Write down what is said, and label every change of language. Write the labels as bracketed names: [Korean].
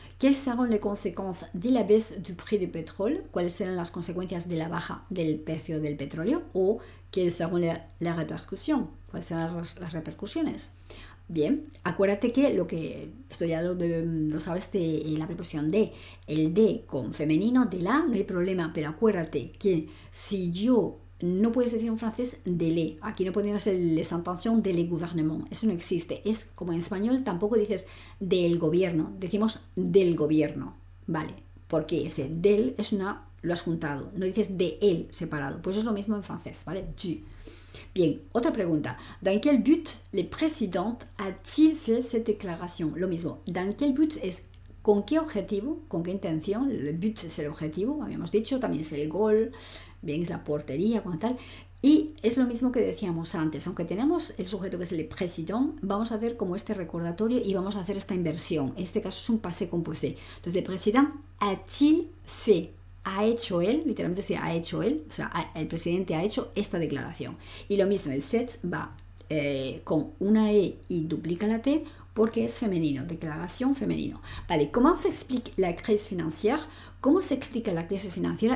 [French] ¿Quelles seront les conséquences de la baisse du prix du pétrole? [Spanish] ¿Cuáles serán las consecuencias de la baja del precio del petróleo? ¿O [French] quelles seront [Spanish] las repercusiones? ¿Cuáles serán las repercusiones? Bien, acuérdate que esto ya lo sabes de la preposición de. El de con femenino de la, no hay problema, pero acuérdate que si yo no puedes decir en francés de le, aquí no podemos [French] les intentions de le gouvernement, [Spanish] eso no existe, es como en español tampoco dices del gobierno, decimos del gobierno, ¿vale? Porque ese del es lo has juntado, no dices de él separado, pues es lo mismo en francés, ¿vale? Du. Bien, otra pregunta. [French] ¿Dans quel but le président a-t-il fait cette déclaration? [Spanish] Lo mismo. [French] ¿Dans quel but [Spanish] es con qué objetivo, con qué intención? El but es el objetivo, habíamos dicho, también es el gol, bien, es la portería, como tal. Y es lo mismo que decíamos antes, aunque tenemos el sujeto que es el président, vamos a hacer como este recordatorio y vamos a hacer esta inversión. En este caso es un passé composé. [French] Entonces, le président a-t-il fait? [Spanish] Ha hecho él, literalmente se ha hecho él, o sea, el presidente ha hecho esta declaración. Y lo mismo, el set va con una E y duplica la T porque es femenino, declaración femenino. Vale, ¿cómo se explica la crisis financiera? ¿Cómo se explica la crisis financiera?